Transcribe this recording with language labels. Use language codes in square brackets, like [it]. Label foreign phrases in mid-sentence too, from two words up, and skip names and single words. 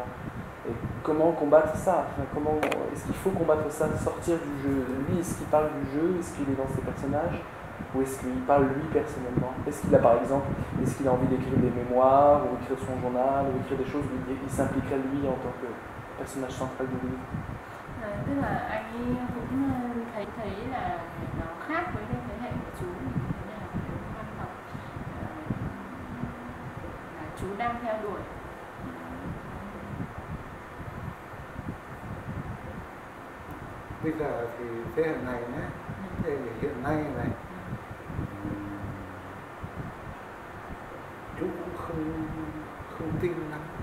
[fr] Et comment combattre ça? Est-ce qu'il faut combattre ça, sortir du jeu? Lui, est-ce qu'il parle du jeu? Est-ce qu'il est dans ses personnages? Ou est-ce qu'il parle lui personnellement? Est-ce qu'il a par exemple, a envie d'écrire des mémoires, ou écrire son journal, ou écrire des choses où il s'impliquerait lui en tant que personnage central du livre? [vi] Tức là anh ấy cũng thấy là nó khác với cái thế hệ của chú, thế là cái văn học mà chú đang theo đuổi. Bây giờ thì thế hệ này nhé, thế hệ hiện nay này, chú cũng không tin lắm.